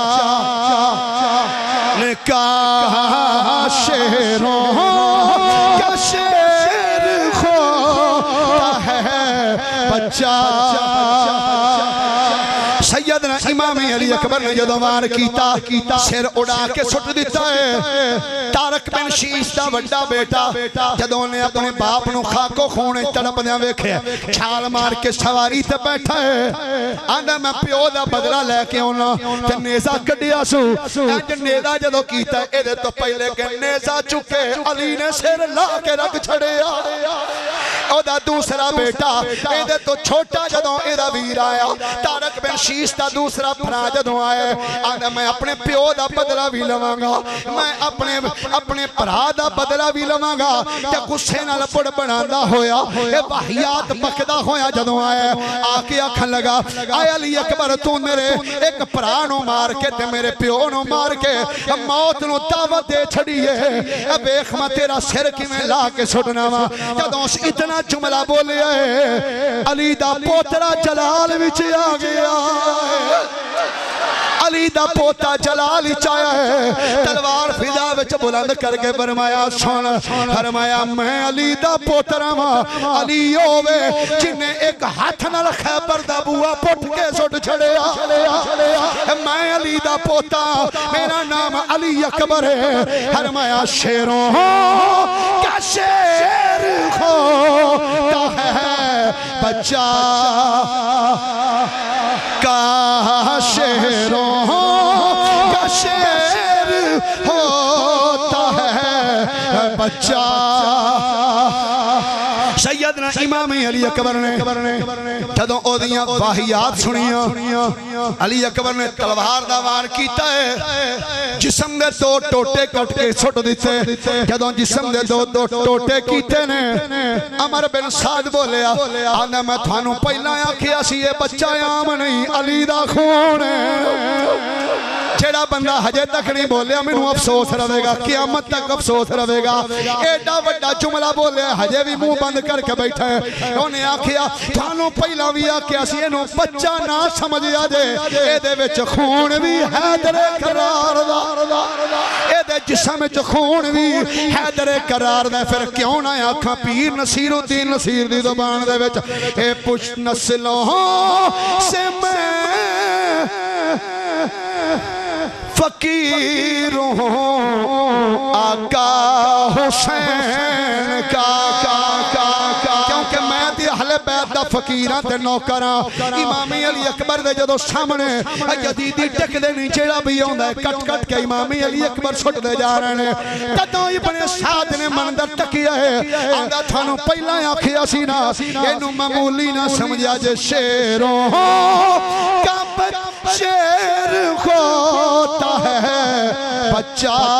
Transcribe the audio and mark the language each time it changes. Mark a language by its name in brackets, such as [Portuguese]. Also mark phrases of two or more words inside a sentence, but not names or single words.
[Urdu] نے کہا شیروں کا شیر ہوتا ہے بچہ سیدنا امام علی اکبر نے جدو [Punjabi] وار کیتا سر اڑا کے سٹ دیتا ہے طارق بن شیس دا وڈا بیٹا جدو نے اپنے باپ نو خاکو خونے تڑپ دیا ویکھے چھال مار کے سواری تے بیٹھا ہے آندا میں پیو دا بدلہ لے کے ہونا تے نیزہ کڈیا سو انج نیزہ جدو کیتا ہے اے دے تو پہلے کے نیزہ چکے علی نے سر لا کے رکھ چھڑے او دا دوسرا بیٹا اے دے تو چھوٹا جدو اے دا ویر آیا طارق بن شیس دا دوسرا بھرا جدو آئے آندا میں اپنے پیو دا بدلہ بھی لواں گا میں اپنے بھرا دا بدلہ بھی لواں گا تے غصے نال بڑ بڑاندا ہویا اے واہیات بکدا ہویا جدو آئے آکے آکھن لگا اے علی اکبر تو میرے ایک بھرا نو مار کے تے میرے پیو نو مار کے موت نو دعوت دے چھڑی ہے اے ویکھ میں تیرا سر کیویں لا کے سٹنا وا جدوں اتنا جملہ بولیا ہے علی دا پوترا جلال وچ آ گیا علی دا پوتا جلال چایا ہے تلوار فضا وچ بلند کر کے فرمایا سن فرمایا میں علی دا پوترا وا علی ہووے جن ایک ہاتھ نال خیبر دا بوا پٹ کے سٹ چھڑیا میں علی دا پوتا میرا نام علی اکبر ہے فرمایا [Urdu] شیروں کا شیر ہوتا ہے بچہ کا شیروں کا شیر ہوتا ہے بچہ [Punjabi] سیدنا امام علی اکبر نے جدوں اودیاں واہیات سنیاں علی اکبر نے تلوار دا وار کیتا ہے جسم دے دو ٹوٹے کٹ کے سٹ دیتے جدوں جسم دے دو ٹوٹے کیتے نے عمر بن سعد بولیا آندا میں تھانوں پہلا آکھیا سی یہ بچہ عام نہیں علی دا خون ہے جیڑا بندہ ہجے تک نہیں بولیا مینوں افسوس رہے گا قیامت تک افسوس رہے گا ایڈا وڈا جملہ بولیا ہجے بھی منہ بند کر کے بیٹھا ہے انہیں آکھیا تھانوں پہلا بھی آکھیا سی اینوں بچہ نہ سمجھیا جے اے دے وچ خون بھی حیدر کرار دا اے دے جسم وچ خون بھی حیدر کرار دا پھر کیوں نہ آکھاں پیر نصیر الدین نصیر دی زبان دے وچ اے [Urdu] پشت نسلوں سے میں فقیر ہوں آقا حسین کا کیونکہ [Punjabi] میں دی اہل بیت دا فقیران تے نوکراں امام علی اکبر دے جدو سامنے جدیدی ٹک دے نہیں جیڑا بھی ہوندہ ہے کٹ کٹ کے امام علی اکبر سٹ دے جا رہے ہیں کدوں ابن سعد نے مندر ٹکیا ہے آندہ تھانوں پہلا آکھیا سی نا اینو معمولی نہ سمجھا جے [Urdu] شیروں کا شیر ہوتا ہے بچہ